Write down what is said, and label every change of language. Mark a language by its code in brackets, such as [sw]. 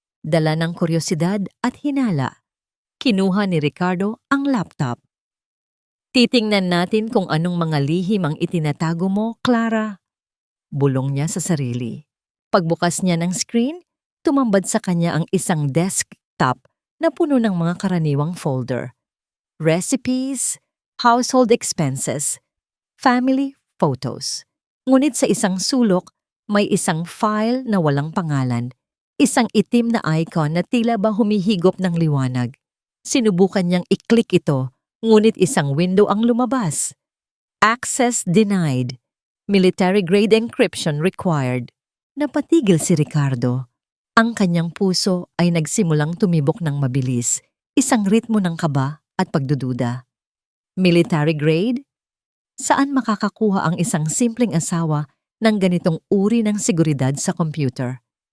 [tl] Dala ng kuryosidad at hinala, kinuha ni Ricardo ang laptop. Titingnan natin kung anong mga lihim ang itinatago mo, Clara. Bulong niya sa sarili. Pagbukas niya ng screen, tumambad sa kanya ang isang desktop na puno ng mga karaniwang folder. [en] Recipes, household expenses, family photos. [tl] Ngunit sa isang sulok, may isang file na walang pangalan. Isang itim na icon na tila ba humihigop ng liwanag. Sinubukan niyang i-click ito, ngunit isang window ang lumabas. [en] Access denied. Military-grade encryption required. [tl] Napatigil si Ricardo. Ang kanyang puso ay nagsimulang tumibok ng mabilis, isang ritmo ng kaba at pagdududa. Military-grade? Saan makakakuha ang isang simpleng asawa ng ganitong uri ng seguridad sa computer?